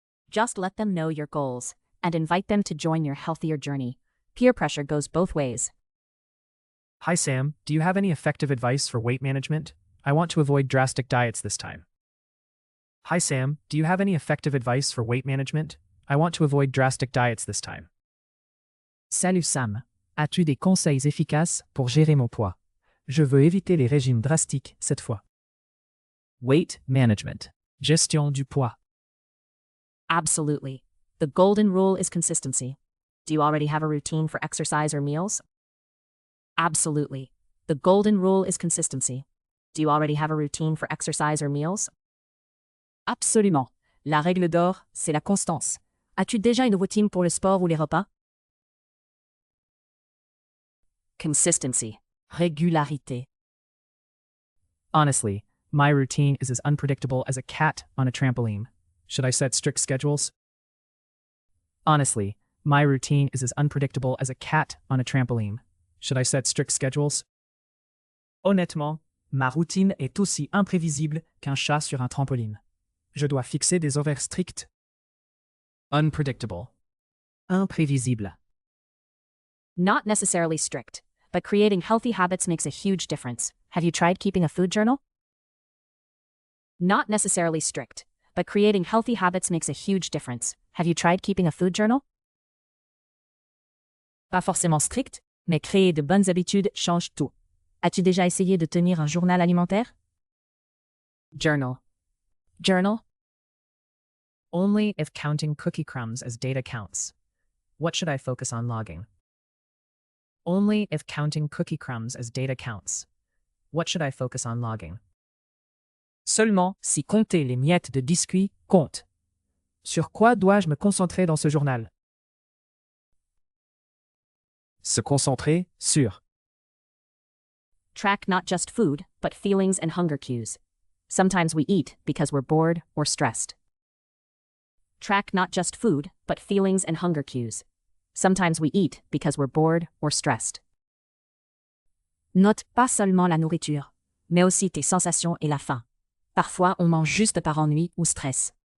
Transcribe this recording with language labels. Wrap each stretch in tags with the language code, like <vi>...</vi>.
<en>Just let them know your goals, and invite them to join your healthier journey. Peer pressure goes both ways. Hi Sam, do you have any effective advice for weight management? I want to avoid drastic diets this time. Hi Sam, do you have any effective advice for weight management? I want to avoid drastic diets this time.</en> <fr>Salut Sam, as-tu des conseils efficaces pour gérer mon poids? Je veux éviter les régimes drastiques cette fois.</fr> <en>Weight management.</en> <fr>Gestion du poids.</fr> <en>Absolutely. The golden rule is consistency. Do you already have a routine for exercise or meals? Absolutely. The golden rule is consistency. Do you already have a routine for exercise or meals?</en> <fr>Absolument. La règle d'or, c'est la constance. As-tu déjà une routine pour le sport ou les repas?</fr> <en>Consistency. Régularité. Honestly, my routine is as unpredictable as a cat on a trampoline. Should I set strict schedules? Honestly, my routine is as unpredictable as a cat on a trampoline. Should I set strict schedules?</en> <fr>Honnêtement, ma routine est aussi imprévisible qu'un chat sur un trampoline. Je dois fixer des horaires stricts.</fr> <en>Unpredictable.</en> <fr>Imprévisible.</fr> <en>Not necessarily strict, but creating healthy habits makes a huge difference. Have you tried keeping a food journal? Not necessarily strict, but creating healthy habits makes a huge difference. Have you tried keeping a food journal?</en> <fr>Pas forcément strict, mais créer de bonnes habitudes change tout. As-tu déjà essayé de tenir un journal alimentaire? Journal. Journal?</fr> <en>Only if counting cookie crumbs as data counts. What should I focus on logging? Only if counting cookie crumbs as data counts. What should I focus on logging?</en> <fr>Seulement si compter les miettes de biscuits compte. Sur quoi dois-je me concentrer dans ce journal? Se concentrer sur.</fr> <en>Track not just food, but feelings and hunger cues. Sometimes we eat because we're bored or stressed. Track not just food, but feelings and hunger cues. Sometimes we eat because we're bored or stressed.</en> <fr>Note pas seulement la nourriture, mais aussi tes sensations et la faim. Parfois, on mange juste par ennui ou stress.</fr>